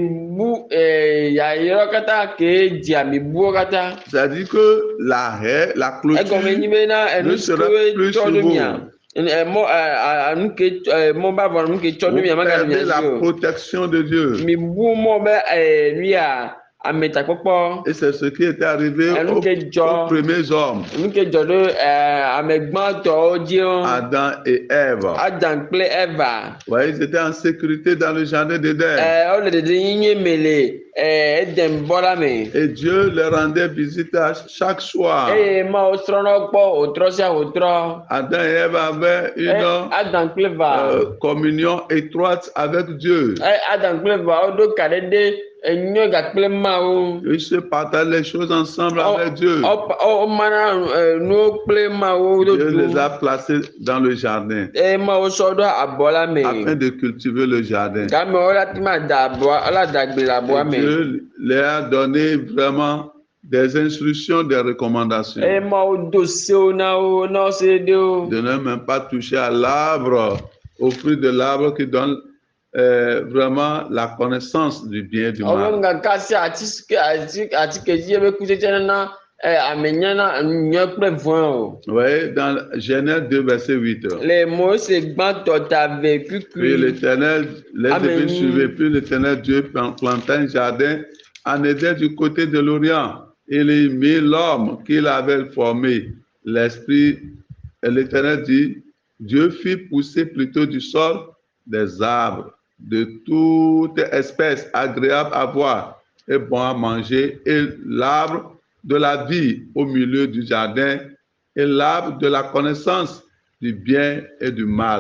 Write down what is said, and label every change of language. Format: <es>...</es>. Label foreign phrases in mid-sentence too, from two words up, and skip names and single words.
<fr>C'est-à-dire que la clôture ne sera plus sur vous. Vous perdez la protection de Dieu.</fr> <ee>ametakpɔkpɔ</ee> <fr>Et c'est ce qui était arrivé</fr> <ee>enu ke</ee> <fr>aux</fr> <ee>dzɔ</ee> <fr>premiers hommes,</fr> <ee>enu ke dzɔ ɖe amegbãtɔwo dzi wo</ee> <fr>Adam et Ève.</fr> <ee>Adam kple Eva</ee> <fr>Ouais, ils étaient en sécurité dans le jardin d'Éden.</fr> <ee>wole dedeyinye me le Eden bɔ la me</ee> <fr>Et Dieu leur rendait visite chaque soir.</fr> <ee>eye Mawu trɔna kpɔ wòtrɔ sia wòtrɔ</ee> <fr>Adam et Ève avaient une</fr> <ee>Adam kple Eva</ee> <fr>communion étroite avec Dieu.</fr> <ee>Adam kple Eva woɖo ka ɖe ɖe enyɔ gakple Mawu</ee> <fr>Ils se partagent les choses ensemble avec Dieu.</fr> <ee>womana nuwo kple Mawu</ee> <fr>Dieu</fr> <ee>ɖoɖo</ee> <fr>les a placés dans le jardin</fr> <ee>eye Mawu sɔ ɖo abɔ la me</ee> <fr>afin de cultiver le jardin.</fr> <ee>game wola ti ma da abɔa wola da gbe le abɔa</ee> <fr>Et</fr> <ee>me</ee> <fr>Dieu leur a donné vraiment des instructions, des recommandations.</fr> <ee>eye Mawu do sewo na wo se ɖe wo</ee> <fr>De ne même pas toucher à l'arbre, au fruit de l'arbre qui donne vraiment la connaissance du bien et du</fr> <ee>ɔwɔ</ee> <fr>mal.</fr> <ee>ŋgaka si atike dzi ebe kutsetse nana ame nyana nyɔ kple vɔ̃ o</ee> <fr>Vous voyez, dans Genèse 2, verset 8.</fr> <ee>le Mose gbãtɔ ta ve</ee> <fr>Puis</fr> <ee>kukui</ee> <fr>l'Éternel, les Amen. Hébreux suivaient, puis l'Éternel Dieu planta un jardin en Éden du côté de l'Orient. Il y mit l'homme qu'il avait formé. L'Esprit, et l'Éternel dit, Dieu fit pousser plutôt du sol des arbres de toute espèce agréable à voir et bon à manger, et l'arbre de la vie au milieu du jardin, et l'arbre de la connaissance du bien et du mal.</fr>